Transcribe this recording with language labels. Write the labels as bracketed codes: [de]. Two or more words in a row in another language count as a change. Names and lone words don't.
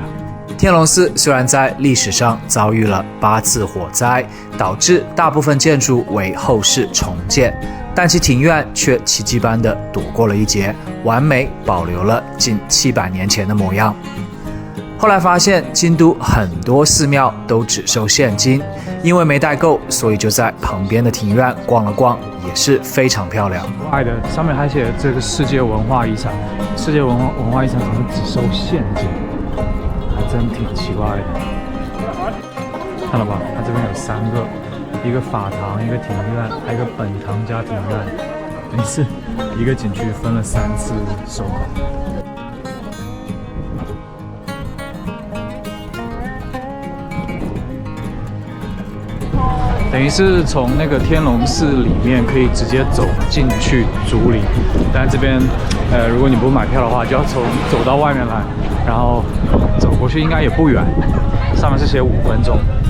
[zh] 天龍寺雖然在歷史上遭遇了8次火災，導致大部分建築為後世重建，但其庭院卻奇蹟般地躲過了一劫，完美保留了近700年前的模樣。後來發現京都很多寺廟都只收現金，因為沒帶夠，所以就在旁邊的庭院逛了逛，也是非常漂亮。怪的，上面還寫這個世界文化遺產，世界文化遺產怎麼只收現金？還真挺奇怪的。看到吧？它這邊有3個，一個法堂，一個庭院，還有一個本堂加庭院，等於是一個景區分了3次收款。等於是從那個天龍寺裡面可以直接走進去竹林，但這邊如果你不買票的話，就要走到外面來，然後走過去應該也不遠，上面是寫5分鐘。